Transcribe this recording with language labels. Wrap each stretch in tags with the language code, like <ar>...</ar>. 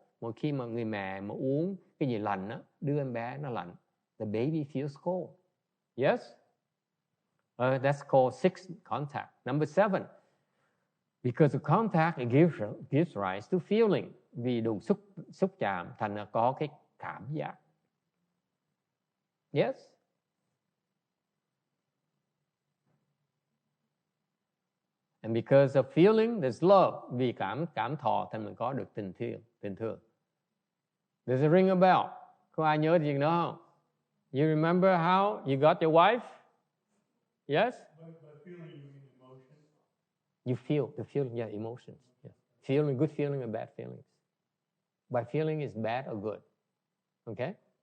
<vi>Mỗi khi mà người mẹ mà uống cái gì lạnh á, đưa em bé nó lạnh.</vi> <en>The baby feels cold. Yes? That's called sixth contact. Number 7. Because of contact, it gives rise to feeling.</en> <vi>Vì đủ xúc chạm thành ra có cái cảm giác.</vi> <en>Yes? And because of feeling, there's love.</en> <vi>Vì cảm thọ thành mình có được tình thương.</vi> <en>Does it ring a bell?</en> <vi>Có ai nhớ gì nữa không?</vi> <en>You remember how you got your wife? Yes? By feeling, you mean emotion? You feel, the feeling, yeah, emotions. Yeah. Feeling, good feeling and bad feelings. By feeling is bad or good. Okay?</en>